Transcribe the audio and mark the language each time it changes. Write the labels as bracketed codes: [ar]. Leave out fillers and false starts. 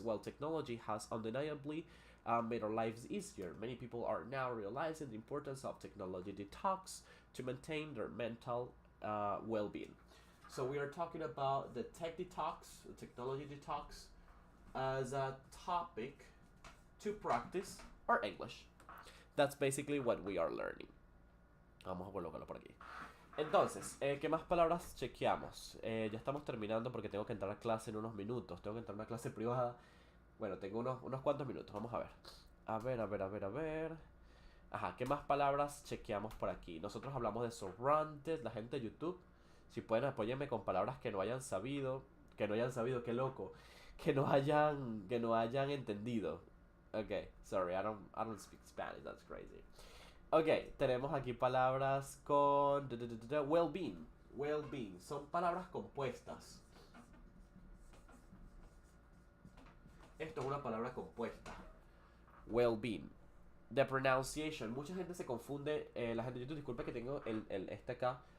[en] While technology has undeniably made our lives easier, many people are now realizing the importance of technology detox to maintain their mental well-being. So we are talking about the tech detox, the technology detox, as a topic to practice our English. That's basically what we are learning. [es] Vamos a colocarlo por aquí. Entonces, ¿qué más palabras chequeamos? Ya estamos terminando porque tengo que entrar a clase en unos minutos. Tengo que entrar a una clase privada. Bueno, tengo unos cuantos minutos. Vamos a ver. A ver. Ajá, ¿qué más palabras chequeamos por aquí? Nosotros hablamos de sobrantes, la gente de YouTube. Si pueden, apóyenme con palabras que no hayan sabido. Que no hayan sabido, qué loco. Que no hayan entendido. [en] Ok, sorry, I don't speak Spanish, that's crazy. [es] Ok, tenemos aquí palabras con well-being. Well-being, son palabras compuestas. Esto es una palabra compuesta. Well-being. [en] The pronunciation. [es] Mucha gente se confunde. La gente de YouTube, disculpe que tengo este acá.